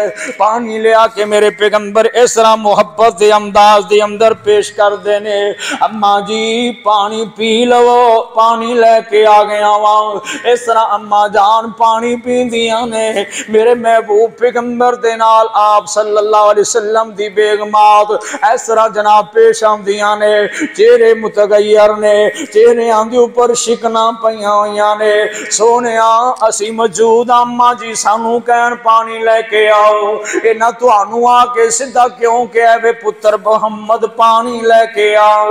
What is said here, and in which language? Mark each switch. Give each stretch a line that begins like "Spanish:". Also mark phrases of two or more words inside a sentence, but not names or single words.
Punjabi: پانی لے آ کے میرے پیغمبر اس طرح محبت دے انداز دے اندر پیش کر دینے، اماں جی پانی پی لوو، پانی لے کے آ گیا وہاں. اس طرح اماں جان پانی پیندیاں نے۔ میرے محبوب پیغمبر دے نال آپ
Arabic: صلى الله عليه وسلم
Punjabi: دی بیگمات اس طرح جناب پیش آندیاں نے. چہرے متغیر نے، چہرے آندے اوپر شکن پئیاں ہوئیاں نے. سونیا اسی موجود اماں جی سانوں کہن پانی لے کے آؤ، انہاں تہانوں آ کے سیدھا کیوں کہا وے پتر محمد پانی لے کے آؤ.